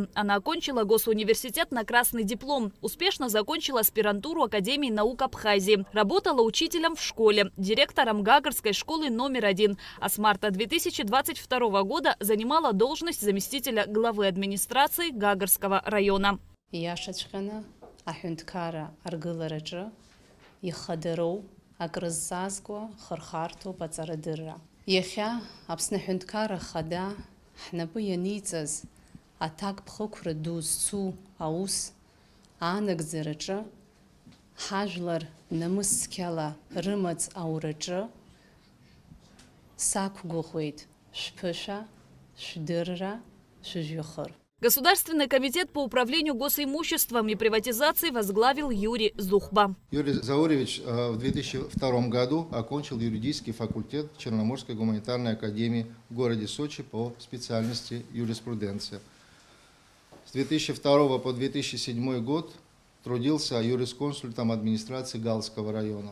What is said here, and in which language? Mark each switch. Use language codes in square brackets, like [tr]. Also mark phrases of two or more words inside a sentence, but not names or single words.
[ru] Она окончила госуниверситет на красный диплом. Успешно закончила аспирантуру Академии наук Абхазии. Работала учителем в школе, директором Гагарской школы №1. А с марта 2022 года занимала должность заместителя главы администрации Гагарского района. [ab] Иашаҵәҟьаны аҳәынҭқарра аргылараҿы ихадароу акрыззазго хырхарҭоуп аҵарадырра. Иахьа Аԥсны Аҳәынҭқарра Ахада ҳнапы ианиҵаз аҭак ԥхықәра ду зцу аус аанагӡараҿы ҳажәлар намыс цқьала рымаҵ аураҿы сақәгәыӷуеит шәԥышәа, шәдырра, шәыжәҩахыр. [ru] Государственный комитет по управлению госимуществом и приватизации возглавил Юрий Зухба. Юрий Зауревич в 2002 году окончил юридический факультет Черноморской гуманитарной академии в городе Сочи по специальности юриспруденция. С 2002 по 2007 год трудился юрисконсультом администрации Галского района.